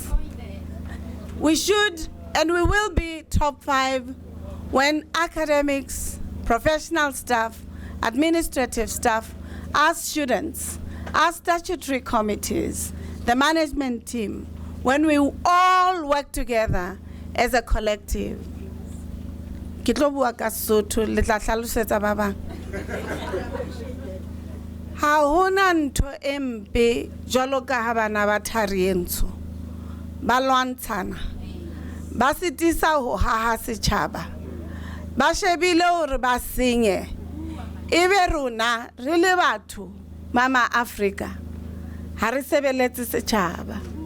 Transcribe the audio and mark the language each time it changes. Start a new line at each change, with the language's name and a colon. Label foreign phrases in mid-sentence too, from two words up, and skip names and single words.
English: We should, and we will be top 5 when academics, professional staff, administrative staff, our students, our statutory committees, the management team, when we all work together as a collective.
Southern Sotho: Ke tlo bua ka Sotho, le tla hlalosetsa ba bang. Ha hona ntho e mpe jwalo ka ha bana ba Tharientsho ba lwantshana ba sitisa ho haha setjhaba ba shebile hore ba senye ebe rona re le batho mama Africa ha re sebeletse setjhaba